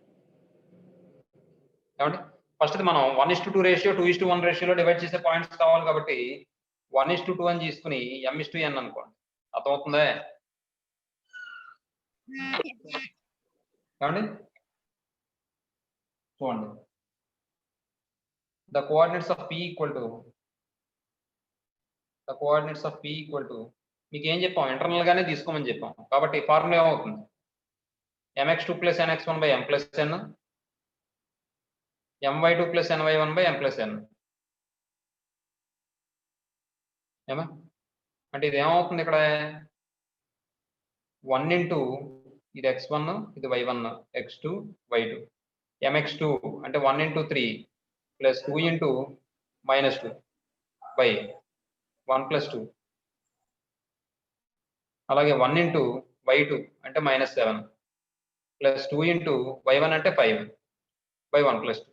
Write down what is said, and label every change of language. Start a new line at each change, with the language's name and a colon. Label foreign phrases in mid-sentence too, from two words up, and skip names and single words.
Telugu: ఏమంటే ఫస్ట్ మనం 1:2 రేషియో 2:1 రేషియోలో డివైడ్ చేసే పాయింట్స్ కావాలి కాబట్టి 1:2 అని తీసుకుని m:n అనుకోండి. అర్థమవుతుందా? ఏమండి చూడండి.
English: the coordinates of p equal to
Telugu: మీకు ఏం చెప్పాం? ఇంటర్నల్ గానే తీసుకోమని చెప్పాం. కాబట్టి ఫార్ములా ఏమవుతుంది? mx2 + nx1 / m + n my2 + ny1 / m + n. ఏమా? అంటే ఇది ఏమవుతుంది ఇక్కడ? 1 ఇంటూ ఇది x1 ఇది y1 x2 y2 mx2 అంటే 1 ఇంటూ 3 ప్లస్ 2 ఇంటూ -2 బై 1 + 2 అలాగే 1 ఇంటూ y2 అంటే -7 ప్లస్ 2 ఇంటూ y1 అంటే 5 బై 1 + 2.